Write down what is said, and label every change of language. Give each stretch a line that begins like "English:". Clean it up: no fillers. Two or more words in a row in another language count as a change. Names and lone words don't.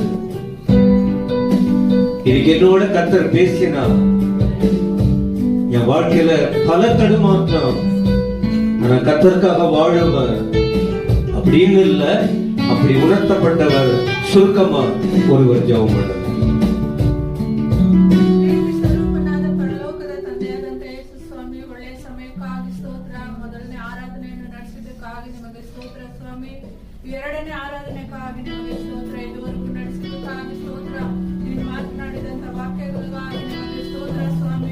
Tamil: இன்னைக்கு என்னோட கர்த்தர் பேசினா என் வாழ்க்கையில பல தடுமாற்றம், ஆனா கர்த்தருக்காக வாழுவர் அப்படின்னு இல்ல, அப்படி உணர்த்தப்பட்டவர். சுருக்கமா ஒருவர் ஜெபம் பண்ணுங்க.
Kannada: ಎರಡನೇ ಆರಾಧನೆಗಾಗಿ ನಿಮಗೆ ಸ್ತೋತ್ರ. ಇದುವರೆಗೂ ನಡೆಸಿದ್ದಕ್ಕಾಗಿ ಸ್ತೋತ್ರ. ನೀನು ಮಾತನಾಡಿದಂತ ವಾಕ್ಯಗಳಿಗಾಗಿ ನಿಮಗೆ ಸ್ತೋತ್ರ ಸ್ವಾಮಿ.